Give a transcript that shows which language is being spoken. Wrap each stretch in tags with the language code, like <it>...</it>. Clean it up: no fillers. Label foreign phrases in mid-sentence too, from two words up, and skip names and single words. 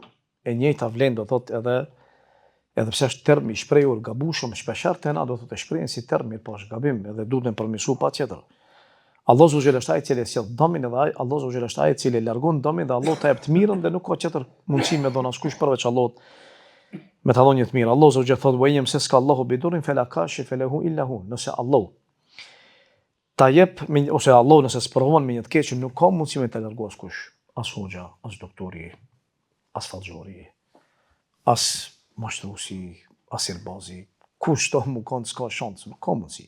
<sq>E njëjta vlen do thotë edhe pse është term i shprehur gabushëm, shpeshherë te na do thotë shprehen si term, po është gabim, edhe duhet të përmirësu patjetër. Allahu</sq> <ar>سبحانه وتعالى</ar> <sq>është ai i cili sjell dëmin dhe Allahu</sq> <ar>سبحانه وتعالى</ar> <sq>është ai i cili largon dëmin dhe Allahu ta jep të mirën dhe nuk ka tjetër mundësi me dhon askush përveç Allahut me ta dhënë të mirë. Allahu subhanahu wa taala thotë:</sq> <ar>"ويمسسك الله بضر فلا كاشف له إلا هو."</ar> <sq>Nëse Allahu ta jep ose Allahu nëse sprovon me një të keq, nuk ka mundësi me ta largos kush. As hoxha, as doktori, as fallxhori, as mashtruesi, as sirbazi, kush to më kanë s'ka shansë, nuk ka mundësi.</sq>